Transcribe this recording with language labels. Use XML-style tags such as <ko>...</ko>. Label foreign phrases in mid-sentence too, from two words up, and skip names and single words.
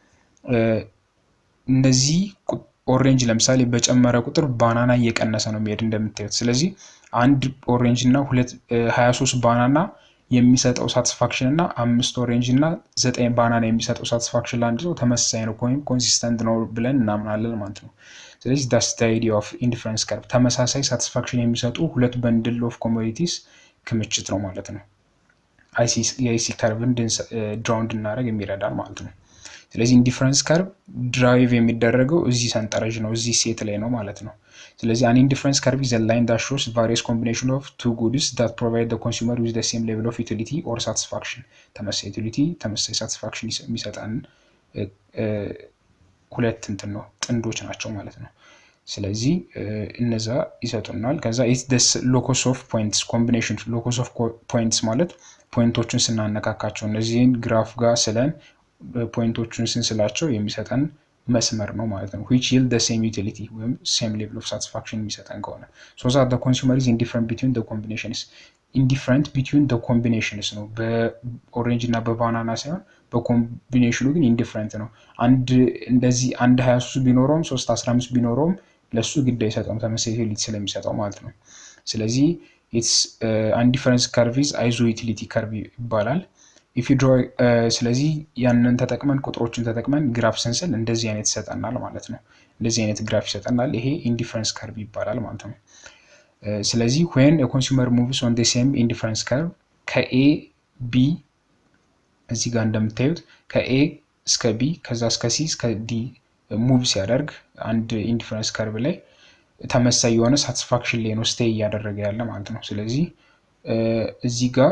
<am>እነዚህ ኦሬንጅ ለምሳሌ በጨመረ ቁጥር ባናና እየቀነሰ ነው የሚሄድ እንደምታዩት። ስለዚህ አንድ ኦሬንጅ እና 23 ባናና የሚሰጠው ሳቲስፋክሽን እና 5 ኦሬንጅ እና 9 ባናና የሚሰጠው ሳቲስፋክሽን ለአንድ ሰው ተመሳሳይ ነው ወይም ኮንሲስተንት ነው ብለን እናምናለን ማለት ነው። ስለዚህ</am> <en>that's the idea of indifference curve።</en> <am>ተመሳሳይ ሳቲስፋክሽን የሚሰጡ ሁለት</am> <en>bundle of commodities</en> <am>ክምችት ነው ማለት ነው። የአይሲ ከርቭን ድራው እንድናደርግ የሚረዳል ማለት ነው። ስለዚህ</am> <en>indifference curve drive</en> <am>የሚደረገው እዚህ ሰንጠረዥ ነው እዚህ ሴት ላይ ነው ማለት ነው። ስለዚህ</am> <en>an indifference curve is a line that shows various combination of two goods that provide the consumer with the same level of utility or satisfaction።</en> <am>ተመሳሳይ ዩቲሊቲ ተመሳሳይ ሳቲስፋክሽን የሚሰጣን ሁለት እንትን ነው ጥንዶች ናቸው ማለት ነው። ስለዚህ እነዛ ይሰጡናል። ከዛ</am> <en>is the locus of points combination። locus of points</en> <am>ማለት ፖይንቶቹን ስናነካካቸው እነዚህን ግራፍ ጋር ስለን ፖይንቶቹን ስንስላቸው የሚሰጠን መስመር ነው ማለት ነው።</am> <en>which yield the same utility</en> <am>ወይም</am> <en>same level of satisfaction</en> <am>የሚሰጠን ከሆነ</am> <en>so that the consumer is indifferent between the combinations። indifferent between the combinations</en> <am>ነው በኦሬንጅ እና በባናና ሳይሆን በኮምቢኔሽኑ ግን indifferent ነው። አንድ እንደዚህ አንድ 23 ቢኖረውም 3 15 ቢኖረውም ለሱ ግድ አይሰጠውም ተመሳሳይ ዩቲሊቲ ስለሚሰጠው ማለት ነው። ስለዚህ</am> <en>it's indifference curve is isoutility curve</en> <am>ይባላል።</am> <en>if you draw</en> <am>ስለዚህ ያንን ተጠቅመን ቁጥሮችን ተጠቅመን ግራፍ ስንስል እንደዚህ አይነት ይሰጠናል ማለት ነው። እንደዚህ አይነት ግራፍ ይሰጠናል። ይሄ</am> <en>indifference curve</en> <am>ይባላል ማለት ነው። ስለዚህ</am> <en>when a consumer moves on the same indifference curve</en> <am>ከA B እዚህ ጋር እንደምታዩት ከA እስከ B ከዛ እስከ C እስከ D ሙቭ ሲያደርግ አንድ</am> <en>indifference curve</en> <am>ላይ ተመሳሳይ የሆነ ሳቲስፋክሽን ላይ ነው ስቴይ እያደረገ ያለ ማለት ነው። ስለዚህ እዚህ ጋር</am>